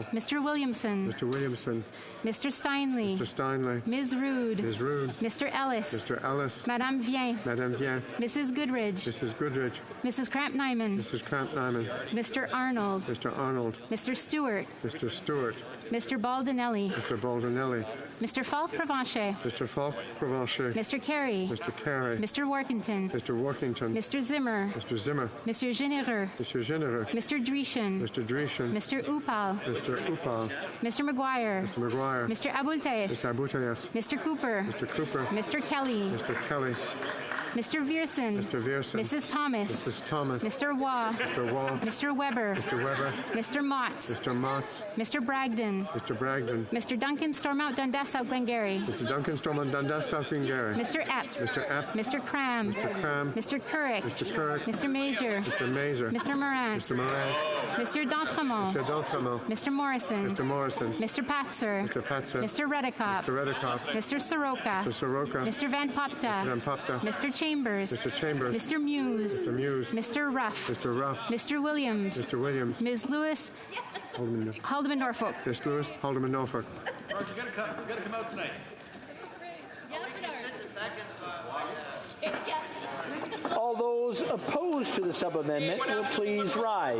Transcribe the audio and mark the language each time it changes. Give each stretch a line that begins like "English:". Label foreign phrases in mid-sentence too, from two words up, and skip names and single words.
English: Mr. Williamson. Mr. Williamson. Mr. Steinley. Mr. Steinley. Ms. Rude. Ms. Rude. Mr. Ellis. Mr. Ellis. Madame Vien. Madame Vien. Mrs. Goodridge. Mrs. Goodridge. Mrs. Cramp-Nyman. Mrs. Cramp-Nyman. Mr. Arnold. Mr. Arnold. Mr. Stewart. Mr. Stewart. Mr. Baldinelli. Mr. Baldinelli. Mr. Falk Provencher. Mr. Falk Provencher. Mr. Carey. Mr. Carey. Mr. Workington. Mr. Workington. Mr. Zimmer. Mr. Zimmer. Mr. Genereux. Mr. Genereux. Mr. Dreeshen. Mr. Dreeshen. Mr. Upal. Mr. Upal. Mr. McGuire. Mr. McGuire. Mr. Abultaif. Mr. Abutayev. Mr. Cooper. Mr. Cooper. Mr. Kelly. Mr. Kelly. Mr. Vierson. Mr. Vierson. Mrs. Thomas. Mrs. Thomas. Mr. Waugh. Mr. Waugh. Mr. Weber. Mr. Weber. Mr. Motts. Mr. Motts. Mr. Bragdon. Mr. Bragdon. Mr. Duncan Stormont Dundas South Glengarry. Mr. Duncan Stormont Dundas South Glengarry. Mr. Epp. Mr. Epp. Mr. Cram. Mr. Cram. Mr. Couric. Mr. Couric. Mr. Major. Mr. Major. Mr. Morant. Mr. Morant. Mr. D'Entremont. Mr. D'Entremont. Mr. Morrison. Mr. Morrison. Mr. Patzer. Mr. Patzer. Mr. Redekop. Mr. Redekop. Mr. Soroka. Mr. Soroka. Mr. Van Popta. Van Popta. Mr. Chambers. Mr. Chambers. Mr. Muse. Mr. Muse. Mr. Ruff. Mr. Ruff. Mr. Williams. Mr. Williams. Ms. Lewis. Haldeman Norfolk. Ms. Lewis. Haldeman Norfolk. You gotta come out tonight. All those opposed to the sub-amendment will please rise.